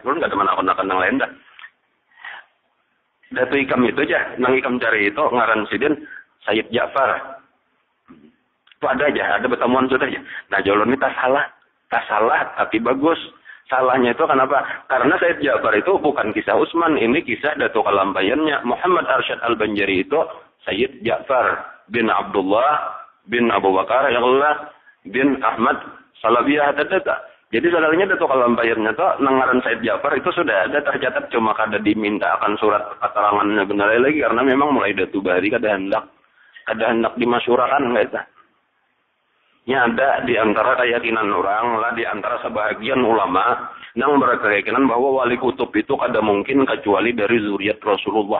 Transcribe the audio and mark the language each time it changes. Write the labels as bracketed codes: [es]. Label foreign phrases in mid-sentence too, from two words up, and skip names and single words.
[bjn] Ulun enggak ada menakunakan nang lain dah. Datu ikam itu aja, nang ikam cari itu ngaran sidin Sayyid Ja'far. Itu ada pertemuan sudah aja. Nah Jolon ini tak salah, tapi bagus. Salahnya itu kenapa? Karena Sayyid Ja'far itu bukan kisah Utsman, ini kisah Datu Kalampayannya. Muhammad Arsyad Al-Banjari itu Sayyid Ja'far bin Abdullah bin Abu Bakar ya Allah bin Ahmad Salabiyah data. Jadi saudaranya Datu Kalampayannya itu nangaran Sayyid Ja'far itu sudah ada tercatat, cuma kada diminta akan surat keterangannya benar lagi karena memang mulai Datu Bari kada hendak dimasyurakan enggak itu. nya ada di antara keyakinan orang lah, di antara sebagian ulama yang berkeyakinan bahwa wali kutub itu kada mungkin kecuali dari zuriat Rasulullah.